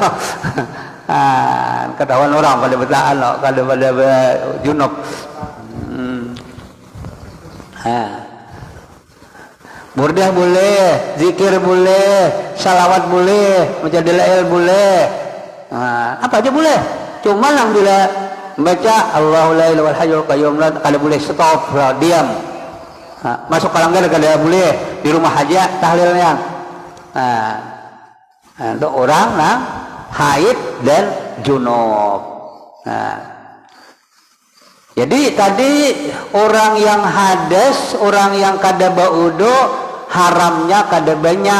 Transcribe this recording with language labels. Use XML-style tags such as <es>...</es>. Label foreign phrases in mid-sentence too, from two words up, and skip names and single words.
<bjn>Ketahuan orang pada betaan loh, pada junub. Burdah boleh, zikir boleh, salawat boleh, baca dalail boleh, apa aja boleh. Cuma yang bila baca</bjn> <ar>الله لا إله إلا الحي القيوم</ar> <bjn>kada boleh stop, diam. Masuk kalanggar kada boleh, di rumah aja tahlilnya. Untuk orang yang haid dan junub. Jadi tadi orang yang hadas, orang yang kada baudo, haramnya kada banyak.</bjn>